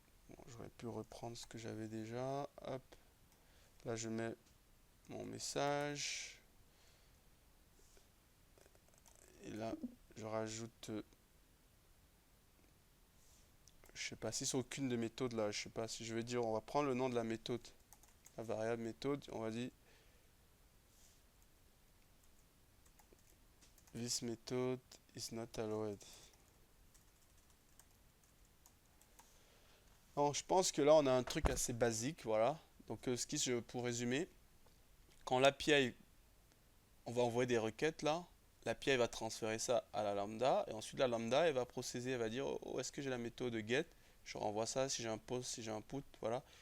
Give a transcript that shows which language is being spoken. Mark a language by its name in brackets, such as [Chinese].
[French] Bon, j'aurais pu reprendre ce que j'avais déjà. Hop. Là, je mets mon message. Et là, je rajoute. Je sais pas si c'est aucune des méthodes là. Je sais pas si je vais dire. On va prendre le nom de la méthode. La variable méthode. On va dire [English] this method is not allowed. [French] Alors, je pense que là, on a un truc assez basique. Voilà. Donc, pour résumer, quand l'API, on va envoyer des requêtes là. L'API va transférer ça à la lambda. Et ensuite, la lambda, elle va procéder. Elle va dire, oh, est-ce que j'ai la méthode get? Je renvoie ça. Si j'ai un post, si j'ai un put. Voilà.